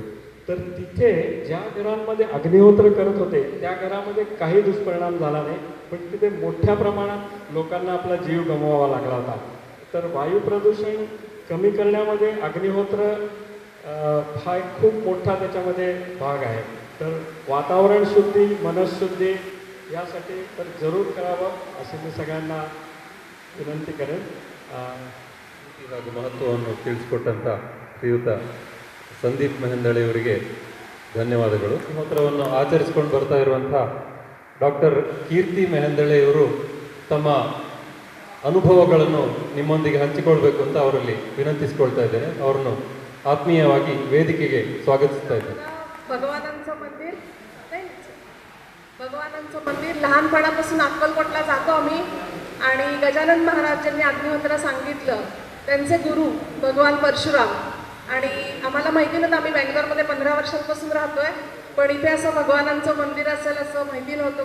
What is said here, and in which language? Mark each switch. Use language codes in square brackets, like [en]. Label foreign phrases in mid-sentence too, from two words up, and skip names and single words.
[mr] तर तिथे ज्या घरांमध्ये अग्निहोत्र करत होते त्या घरामध्ये काही दुष्परिणाम झाला नाही, पण तिथे मोठ्या प्रमाणात लोकांना आपला जीव गमवावा लागला होता. तर वायू प्रदूषण कमी करण्यामध्ये अग्निहोत्र हा एक खूप मोठा त्याच्यामध्ये भाग आहे. तर वातावरण शुद्धी, मनशुद्धी यासाठी तर जरूर करावं असे मी सगळ्यांना विनंती करेन. [kn] ಹಾಗೂ ಮಹತ್ವವನ್ನು ತಿಳಿಸಿಕೊಟ್ಟಂಥ ಶ್ರೀಯುತ ಸಂದೀಪ್ ಮೆಹಂದಳೆ ಅವರಿಗೆ ಧನ್ಯವಾದಗಳು. ಅಗ್ನಿಹೋತ್ರವನ್ನು ಆಚರಿಸಿಕೊಂಡು ಬರ್ತಾ ಇರುವಂಥ ಡಾಕ್ಟರ್ ಕೀರ್ತಿ ಮೆಹಂದಳೆ ಅವರು ತಮ್ಮ ಅನುಭವಗಳನ್ನು ನಿಮ್ಮೊಂದಿಗೆ ಹಂಚಿಕೊಳ್ಬೇಕು ಅಂತ ಅವರಲ್ಲಿ ವಿನಂತಿಸಿಕೊಳ್ತಾ ಇದ್ದೇನೆ. ಅವರನ್ನು ಆತ್ಮೀಯವಾಗಿ ವೇದಿಕೆಗೆ ಸ್ವಾಗತಿಸ್ತಾ ಇದ್ದೇನೆ. [mr] भगवानांचं मंदिर लहानपणापासून अक्कलकोटला जातो आम्ही. आणि गजानन महाराज ज्यांनी अग्निहोत्र सांगितलं त्यांचे गुरु भगवान परशुराम. आणि आम्हाला माहिती नव्हतं, आम्ही बँगलोरमध्ये 15 वर्षांपासून राहतोय, पण इथे असं भगवानांचं मंदिर असेल असं माहिती नव्हतं.